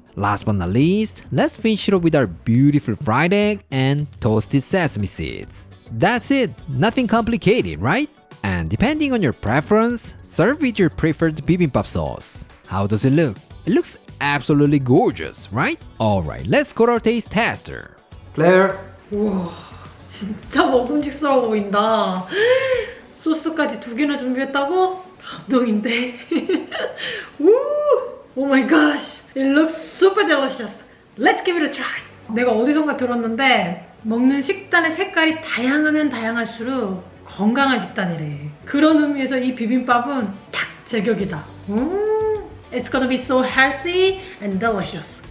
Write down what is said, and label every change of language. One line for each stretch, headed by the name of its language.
English: Last but not least, let's finish it up with our beautiful fried egg and toasted sesame seeds. That's it, nothing complicated, right? And depending on your preference, serve with your preferred bibimbap sauce. How does it look? It looks absolutely gorgeous, right? Alright, let's go to our taste tester. Claire.
Korean: 우와, 진짜 먹음직스러워 보인다. 소스까지 2개나 준비했다고? 감동인데.
English: Oh my gosh, it looks super delicious. Let's give it a try.
Korean: 내가 어디선가 들었는데 먹는 식단의 색깔이 다양하면 다양할수록 건강한 식단이래. 그런 의미에서 이 비빔밥은 딱 제격이다.
English: It's gonna be so healthy and delicious.